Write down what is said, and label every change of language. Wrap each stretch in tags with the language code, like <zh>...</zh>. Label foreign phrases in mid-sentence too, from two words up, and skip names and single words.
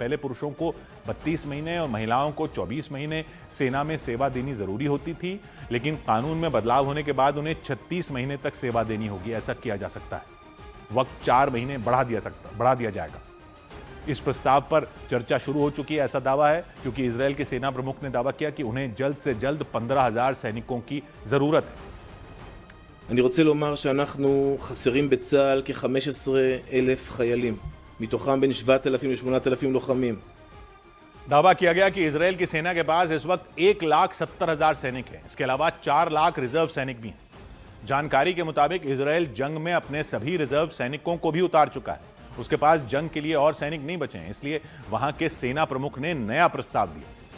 <hi>पहले पुरुषों को 32 महीने और महिलाओं को 24 महीने सेना में सेवा देनी जरूरी होती थी, लेकिन कानून में बदलाव होने के बाद उन्हें 36 महीने तक सेवा देनी होगी। ऐसा किया जा सकता है। वक्त 4 महीने बढ़ा दिया जाएगा। इस प्रस्ताव पर चर्चा शुरू हो चुकी है, ऐसा दावा है, क्योंकि इजराइल के सेना प्रमुख ने दावा किया कि उन्हें जल्द से जल्द 15,000 सैनिकों की जरूरत है।</hi> <he>אני רוצה לומר שאנחנו חסרים בצה"ל כ-15,000 חיילים, מתוכם בין 7,000 ל-8,000 לוחמים.</he> <hi>दावा किया गया कि इजराइल की सेना के पास इस वक्त 1,70,000 सैनिक हैं। इसके अलावा 4 लाख रिजर्व सैनिक भी हैं। जानकारी के मुताबिक इजराइल जंग में अपने सभी रिजर्व सैनिकों को भी उतार चुका है। उसके पास जंग के लिए और सैनिक नहीं बचे हैं, इसलिए वहां के सेना प्रमुख ने नया प्रस्ताव दिया।</hi>